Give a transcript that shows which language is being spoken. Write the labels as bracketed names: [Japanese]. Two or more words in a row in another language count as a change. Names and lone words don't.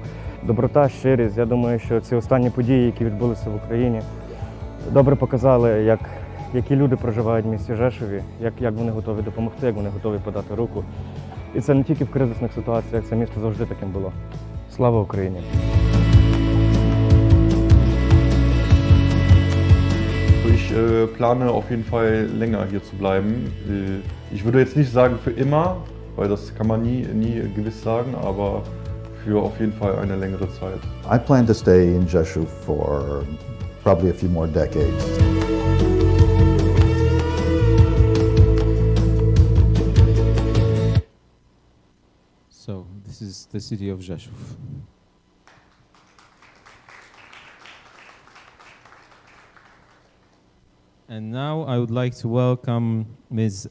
[Ukrainian] Доброта, щирість, я думаю, що ці останні події, які відбулися в Україні, добре показали, які люди проживають в місті Rzeszów, як вони готові допомогти, як вони готові подати руку. І це не тільки в кризисних ситуаціях, це місто завжди таким було. Слава Україні! [German] Ich plane auf jeden Fall länger hier zu bleiben. Ich würde jetzt nicht sagen für immer, weil das kann man nie gewiss sagen, aber für auf jeden Fall eine längere Zeit. [English] I plan to stay in Rzeszów for probably a few more decades. So this is the city of Rzeszów. And now I would like to welcome Ms.